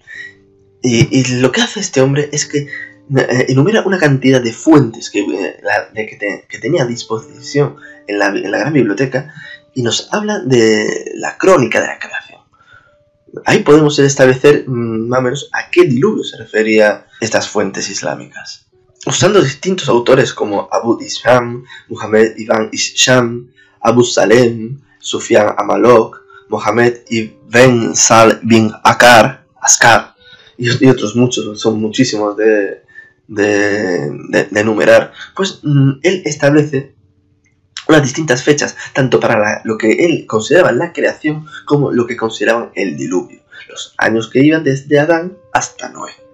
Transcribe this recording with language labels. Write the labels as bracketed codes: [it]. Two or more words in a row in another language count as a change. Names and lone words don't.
[es] Y lo que hace este hombre es que enumera una cantidad de fuentes que tenía a disposición en la gran biblioteca y nos habla de la crónica de la creación. Ahí podemos establecer más o menos a qué diluvio se refería estas fuentes islámicas. Usando distintos autores como Abu Isham, Muhammad ibn Isham, Abu Salem, Sufyan Amalok, Mohammed ibn Sal bin Askar y otros muchos, son muchísimos de enumerar, pues él establece unas distintas fechas, tanto para lo que él consideraba la creación como lo que consideraban el diluvio, los años que iban desde Adán hasta Noé.